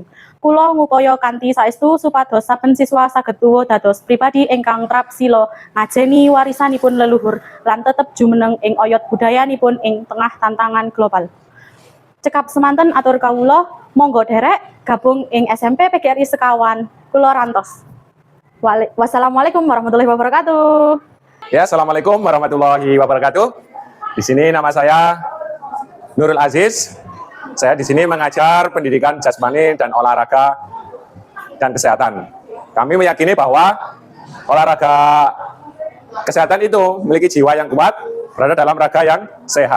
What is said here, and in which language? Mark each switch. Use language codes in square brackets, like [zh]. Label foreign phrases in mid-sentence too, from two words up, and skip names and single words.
[jv] Kula ngupaya kanthi saestu supados saben siswa saged tuwuh dados pribadi ingkang trapsila ngajeni warisanipun leluhur lan tetep jumeneng ing oyot budayanipun ing tengah tantangan global. Cekap semanten atur kawula, monggo derek gabung ing SMP PGRI sekawan kula rantos. [ar] والسلام عليكم ورحمة الله وبركاته. Ya, السلام عليكم ورحمة الله وبركاته. [id] Di sini nama saya Nurul Aziz. Saya di sini mengajar pendidikan jasmani dan olahraga dan kesehatan. Kami meyakini bahwa olahraga kesehatan itu memiliki jiwa yang kuat, berada dalam raga yang sehat.